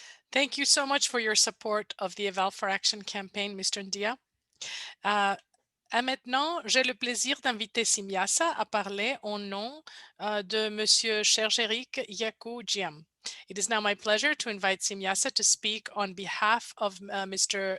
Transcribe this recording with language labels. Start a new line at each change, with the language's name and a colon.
English: Thank you so much for your support of the Eval for Action campaign, Mr. Ndia.
French: Maintenant, j'ai le plaisir d'inviter Simiasa à parler au nom de Monsieur Sergerik Yakou-Diam.
English: It is now my pleasure to invite Simiasa to speak on behalf of Mr.